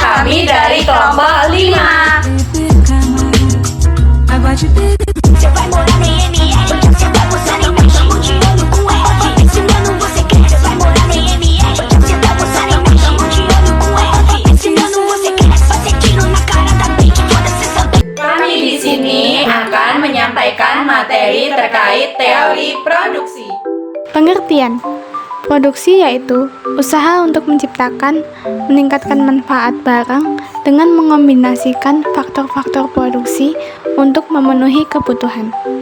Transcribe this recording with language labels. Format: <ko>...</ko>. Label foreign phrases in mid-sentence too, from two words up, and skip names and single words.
<id>Kami dari kelompok 5.</id> <pt>Você vai morar no IML, você tá gostando então chama de olho com F. Esse ano você quer, você vai morar no IML, você tá gostando então chama de olho com F. Esse ano você quer, fazer tiro na cara da bitch, foda-se essa bitch.</pt> <id>Kami di sini akan menyampaikan materi terkait teori produksi. Pengertian. Produksi yaitu usaha untuk menciptakan, meningkatkan manfaat barang dengan mengombinasikan faktor-faktor produksi untuk memenuhi kebutuhan.</id>